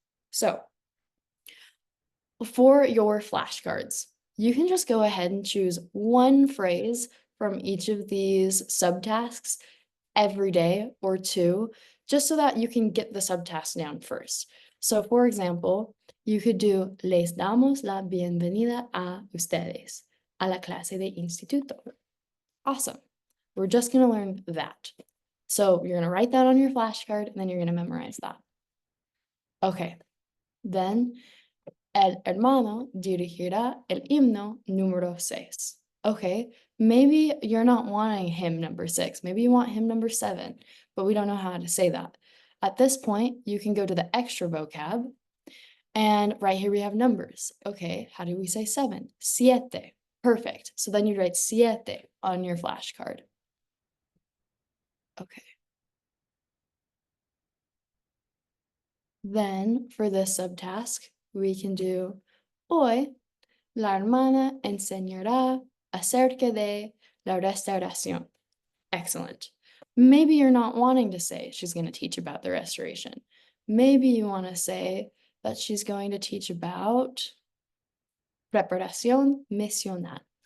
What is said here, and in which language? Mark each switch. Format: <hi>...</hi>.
<en>So for your flashcards, you can just go ahead and choose one phrase from each of these subtasks every day or 2, just so that you can get the subtask down first. So for example, you could do</en> <es>les damos la bienvenida a ustedes a la clase de instituto.</es> <en>Awesome. We're just going to learn that. So you're going to write that on your flashcard and then you're going to memorize that. Okay.</en> <es>Then el hermano dirigirá el himno número 6.</es> <en>Okay, maybe you're not wanting hymn number 6. Maybe you want hymn number 7, but we don't know how to say that. At this point, you can go to the extra vocab, and right here we have numbers. Okay, how do we say 7? Siete. Perfect. So then you write siete on your flashcard. Okay. Then for this subtask, we can do</en> <es>hoy la hermana enseñará acerca de la restauración.</es> <en>Excellent. Maybe you're not wanting to say she's going to teach about the restoration. Maybe you want to say that she's going to teach about preparación misional.</en>